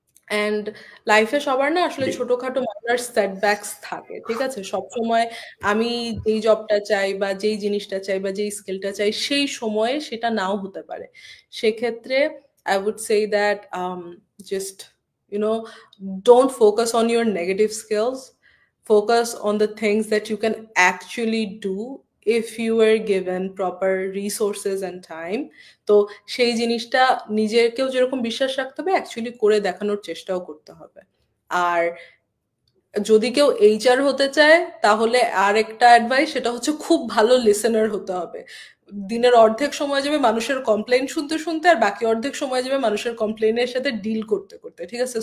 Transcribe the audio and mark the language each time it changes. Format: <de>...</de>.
<bn>And লাইফে সবার না আসলে ছোটখাটো মাইনর সেটব্যাকস থাকে, ঠিক আছে? সবসময় আমি যেই জবটা চাই বা যেই জিনিসটা চাই বা যেই স্কিলটা চাই সেই সময়ে সেটা নাও হতে পারে।</bn> <en>সেক্ষেত্রে I would say that just don't focus on your negative skills. Focus on the things that you can actually do if you were given proper resources and time.</en> <bn>তো সেই জিনিসটা নিজেকেও যেরকম বিশ্বাস রাখতে হবে, অ্যাকচুয়ালি করে দেখানোর চেষ্টাও করতে হবে। আর যদি কেউ এইচআর হতে চায়, তাহলে আর একটা অ্যাডভাইস, সেটা হচ্ছে খুব ভালো লিসেনার হতে হবে। দিনের অর্ধেক সময় যাবে মানুষের কমপ্লেইন শুনতে শুনতে, আর বাকি অর্ধেক সময় যাবে মানুষের কমপ্লেইনের সাথে ডিল করতে করতে, ঠিক আছে?</bn>